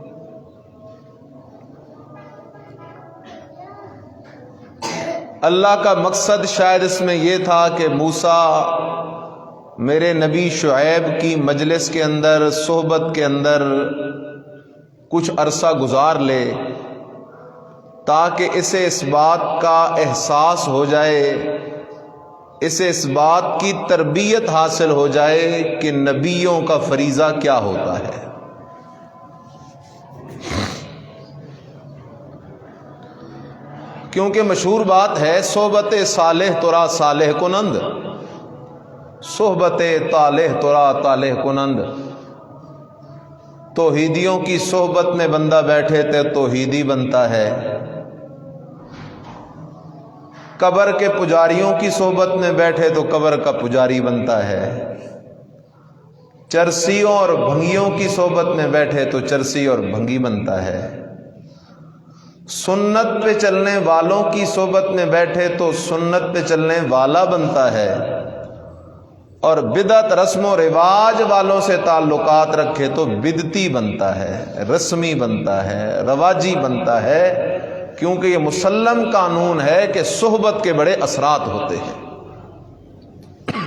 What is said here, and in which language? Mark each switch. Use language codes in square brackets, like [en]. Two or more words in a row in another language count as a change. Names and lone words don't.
[ur] اللہ کا مقصد شاید اس میں یہ تھا کہ موسیٰ میرے نبی شعیب کی مجلس کے اندر، صحبت کے اندر کچھ عرصہ گزار لے، تاکہ اسے اس بات کا احساس ہو جائے، اسے اس بات کی تربیت حاصل ہو جائے کہ نبیوں کا فریضہ کیا ہوتا ہے۔ کیونکہ مشہور بات ہے، [fa] صحبت صالح ترا صالح کنند، صحبت طالح ترا طالح کنند۔ [ur] توحیدیوں کی صحبت میں بندہ بیٹھے تو توحیدی بنتا ہے، قبر کے پجاریوں کی صحبت میں بیٹھے تو قبر کا پجاری بنتا ہے، چرسیوں اور بھنگیوں کی صحبت میں بیٹھے تو چرسی اور بھنگی بنتا ہے، سنت پہ چلنے والوں کی صحبت میں بیٹھے تو سنت پہ چلنے والا بنتا ہے، اور بدعت رسم و رواج والوں سے تعلقات رکھے تو بدعتی بنتا ہے، رسمی بنتا ہے، رواجی بنتا ہے، کیونکہ یہ مسلم قانون ہے کہ صحبت کے بڑے اثرات ہوتے ہیں۔